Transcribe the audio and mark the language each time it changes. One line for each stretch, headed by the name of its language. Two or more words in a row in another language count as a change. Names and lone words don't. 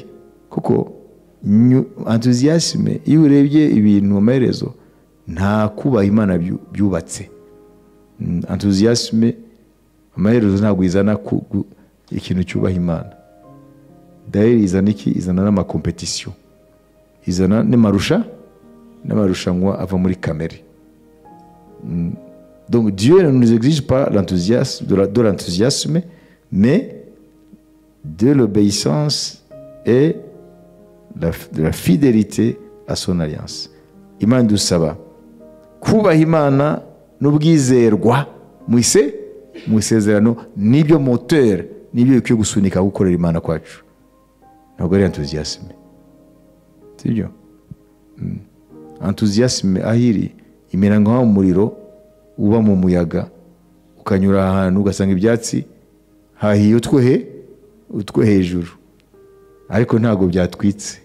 Kinyarwanda: Kuko enthousiasme iyo urebye ibintu amaherezo nta kubaha Imana byubatse. Enthousiasme amaherezo ntabwo izana ikintu cyubaha Imana. D'ailleurs izana iki? Izana n'amakompetisiyo, izana n'amarushanwa ava muri kamere.
French: Donc Dieu ne nous exige pas l'enthousiasme, de l'enthousiasme, mais de l'obéissance et de la fidélité à son alliance.
Kinyarwanda: Imana dusaba kubaha Imana n'ubwizerwa mu isezerano, nibyo moteur, nibyo bikwiye gusunika gukorera Imana kwacu. Ntabwo ari enthousiasme. Sibyo? Enthousiasme ahiri imera nka umuriro uba mu muyaga, ukanyura ahantu ugasanga ibyatsi hahiye utwe hejuru, ariko ntabwo byatwitse.